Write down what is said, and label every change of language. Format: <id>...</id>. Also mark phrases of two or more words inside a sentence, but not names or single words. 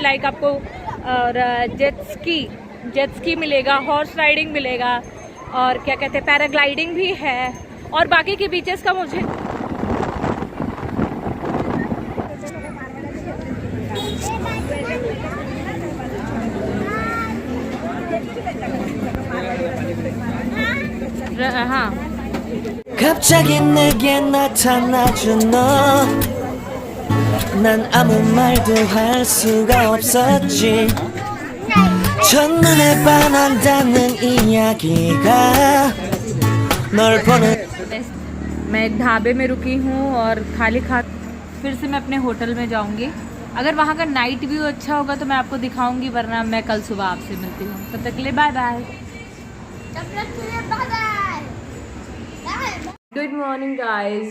<hi>लाइक आपको और</hi> <en>jet ski</en> <hi>मिलेगा,</hi> <en>horse riding</en> <hi>मिलेगा, और क्या कहते हैं पैराग्लाइडिंग भी है। और बाकी के बीचेस का मुझे हाँ।</hi> <ko>갑자기 내게 나타나준 너 난 아무 말도 할 수가 없었지 첫눈에 반한다는 이야기가 널 보는</ko> <hi>मैं एक ढाबे में रुकी हूँ और खाली खा फिर से मैं अपने होटल में जाऊँगी। अगर वहाँ का</hi> <en>night view</en> <hi>अच्छा होगा तो मैं आपको दिखाऊंगी, वरना मैं कल सुबह आपसे मिलती हूँ। तब तक के लिए</hi> <en>bye bye. good morning guys.</en>